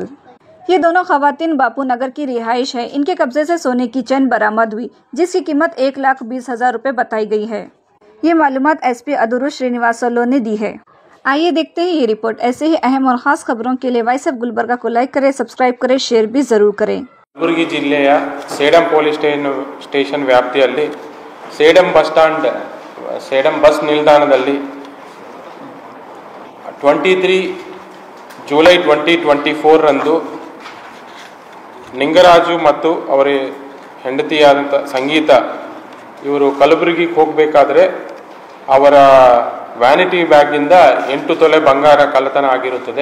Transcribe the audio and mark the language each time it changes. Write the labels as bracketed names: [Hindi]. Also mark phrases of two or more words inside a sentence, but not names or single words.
[Hindi] ये दोनों खवातीन बापू नगर की रिहाइश है। इनके कब्जे से सोने की चैन बरामद हुई, जिसकी कीमत 1,20,000 रुपये बताई गई है। ये मालूमात एसपी अदुरु श्रीनिवासलो ने दी है। आइए देखते हैं ये रिपोर्ट। ऐसे ही अहम और खास खबरों के लिए वाइसएफ गुलबर्गा को लाइक करें, सब्सक्राइब करें, शेयर भी जरूर करें। [Kannada] ಕಲಬುರಗಿ ಜಿಲ್ಲೆಯ ಸೇಡಂ ಪೊಲೀಸ್ ಸ್ಟೇಷನ್ ವ್ಯಾಪ್ತಿಯಲ್ಲಿ ಸೇಡಂ ಬಸ್ ನಿಲ್ದಾಣದಲ್ಲಿ 23 ಜುಲೈ 2024 ರಂದು ನಿಂಗರಾಜು ಮತ್ತು ಅವರ ಹೆಂಡತಿಯಾದಂಥ ಸಂಗೀತ ಇವರು ಕಲಬುರಗಿಗೆ ಹೋಗಬೇಕಾದ್ರೆ ಅವರ ವ್ಯಾನಿಟಿ ಬ್ಯಾಗಿಂದ 8 ತೊಲೆ ಬಂಗಾರ ಕಳ್ಳತನ ಆಗಿರುತ್ತದೆ।